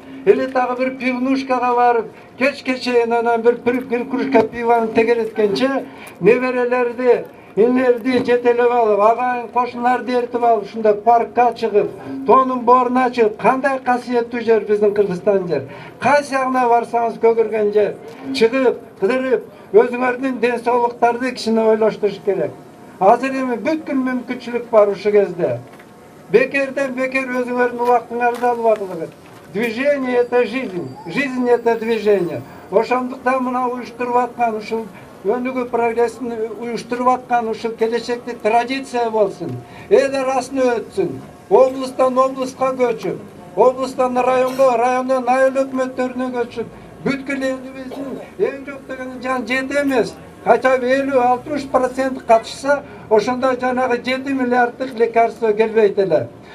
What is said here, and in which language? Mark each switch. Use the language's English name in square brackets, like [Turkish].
[Kyrgyz] или дагы бир пивнушкага барып, кечке чейин анан бир кружка пиваны тегереткенче, неберелерди, инлерди жетелеп алып, агайын кошунларды эртип алып, ушундай паркка чыгып, тоонун боруна чыгып, кандай касиеттүү жер биздин Кыргызстан жер. Кайсы жагына барсаңыз көгөргөн жер. Чыгып, кыдырып, өзүңөрдүн ден соолуктарды кичине ойлоштуруш керек. Азыр эми бүткүл мүмкүнчүлүк бар ушу кезде. Бекерден бекер өзүңөрдүн убактыңарды албадыңыз. [Russian] Движение это жизнь, жизнь это движение. [Kyrgyz] Ошондуктан мына уюштуруп аткан ушул өнүгүү прогрессин уюштуруп аткан ушул келечекте традиция болсун. Эл арасын өтсүн. Облустан облуска көчүп, облустан районго, райондон айыл өкмөттөрүнө көчүп, бүткүл элибиздин эң жок дегенде жан 7 эмес, [Russian] хотя бы [Kyrgyz] 50-60% катышса, ошондо жанагы 7 миллиарддык лекарство келбейт эле.